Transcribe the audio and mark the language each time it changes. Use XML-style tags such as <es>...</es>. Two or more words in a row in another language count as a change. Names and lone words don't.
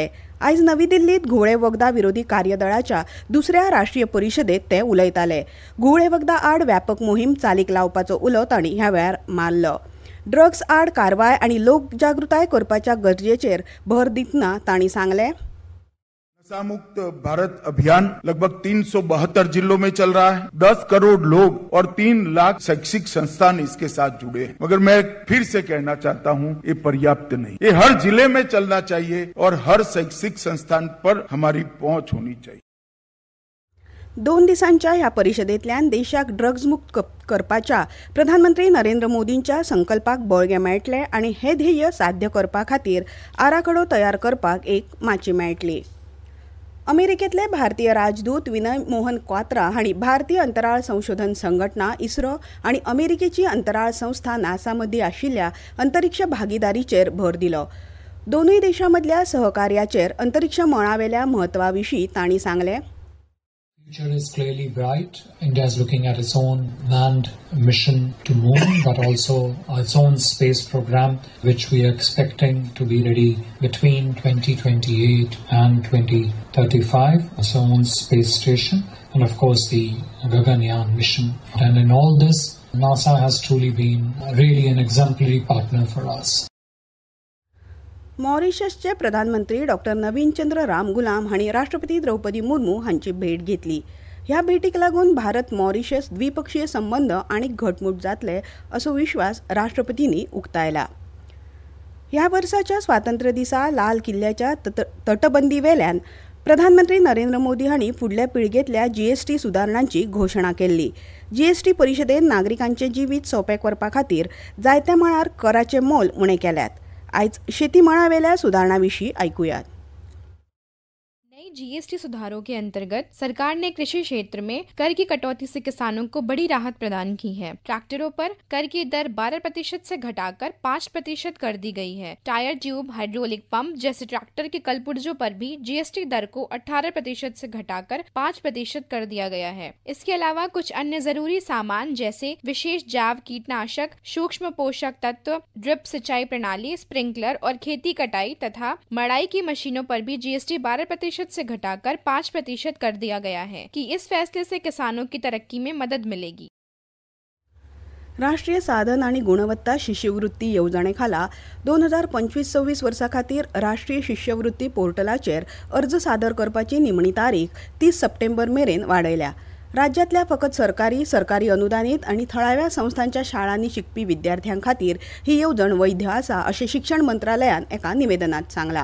<kok>आयज नवी दिल्लीत घुवळे वखदां विरोधी कार्यदळाच्या दुसऱ्या राष्ट्रीय परिशदेत ते उलयताले. घुवळे वखदां आड व्यापक मोहीम चालीक लावपाचो उलो तांणी ह्या वेळार मारलो. ड्रग्स आड कारवाय आणि लोकजागृताय करपाच्या गरजेचेर भर दितना तांणी सांगलें,</kok> <hi>नशा मुक्त भारत अभियान लगभग 372 जिलों में चल रहा है. 10 करोड़ लोग और 3 लाख शैक्षिक संस्थान इसके साथ जुड़े हैं. मगर मैं फिर से कहना चाहता हूं, ये पर्याप्त नहीं. ये हर जिले में चलना चाहिए और हर शैक्षिक संस्थान पर हमारी पहुंच होनी चाहिए.</hi> <kok>2 दिसांच्या ह्या परिशदेंतल्यान देशाक ड्रग्स मुक्त करपाच्या प्रधानमंत्री नरेंद्र मोदींच्या संकल्पाक बळगें मेळटलें आनी हे ध्येय साध्य करपा खातीर आराखडो तयार करपाक एक माची मेळटली. अमेरिकेतले भारतीय राजदूत विनय मोहन क्वात्रा हांणी भारतीय अंतराळ संशोधन संघटना इस्रो आनी अमेरिकेची अंतराळ संस्था नासा मदीं आशिल्ल्या अंतरिक्ष भागीदारीचेर भर दिलो. दोनूय देशां मदल्या सहकार्याचेर अंतरिक्ष मळावेल्या म्हत्वा विशीं तांणी सांगलें,</kok> <en>future is clearly bright. India is looking at its own manned mission to moon, but also its own space program, which we are expecting to be ready between 2028 and 2035. Its own space station, and of course the Gaganyaan mission. And in all this, NASA has truly been really an exemplary partner for us.</en> <kok>मॉरिशसचे प्रधानमंत्री डॉक्टर नवीन चंद्र रामगुलाम हांणी राष्ट्रपती द्रौपदी मुर्मू हांची भेट घेतली. ह्या भेटीक लागून भारत मॉरिशस द्विपक्षीय संबंध आनीक घटमूट जातले असो विश्वास राष्ट्रपतींनी उक्तायला. ह्या वर्साच्या स्वातंत्र्य दिसा लाल किल्ल्याच्या तटबंदी वेल्यान प्रधानमंत्री नरेंद्र मोदी हांणी फुडल्या पिळगेंतल्या जीएसटी सुदारणांची घोशणा केल्ली. जीएसटी परिशदेन नागरिकांचें जिवीत सोंपें करपा खातीर जायत्या मळार कराचें मोल उणें केल्यात. आज शेती मळावेल्या सुधारणा विशीं आयकुयात.</kok> <hi>नई जीएसटी सुधारों के अंतर्गत सरकार ने कृषि क्षेत्र में कर की कटौती से किसानों को बड़ी राहत प्रदान की है. ट्रैक्टरों पर कर की दर 12% से घटाकर 5% कर दी गई है. टायर ट्यूब, हाइड्रोलिक पंप जैसे ट्रैक्टर के कलपुर्जों पर भी जीएसटी दर को 18% से घटाकर 5% कर दिया गया है. इसके अलावा कुछ अन्य जरूरी सामान जैसे विशेष जैव कीटनाशक, सूक्ष्म पोषक तत्व, ड्रिप सिंचाई प्रणाली, स्प्रिंकलर और खेती कटाई तथा मड़ाई की मशीनों पर भी जीएसटी 12% से घटाकर 5% कर दिया गया है कि इस फैसले से किसानों की तरक्की में मदद मिलेगी.</hi> <kok>राष्ट्रीय साधन आणि गुणवत्ता शिष्यवृत्ती येवजणेखाला 2025-26 वर्सा खातीर राष्ट्रीय शिष्यवृत्ती पोर्टलाचेर अर्ज सादर करपाची निमणी तारीख 30 सप्टेंबर मेरेन वाडयल्या. राज्यातल्या फकत सरकारी अनुदानीत आणि थळाव्या संस्थांच्या शाळांनी शिकपी विद्यार्थ्यां खातीर ही येवजण वैध आसा अशें शिक्षण मंत्रालयान एका निवेदनात सांगलां.</kok>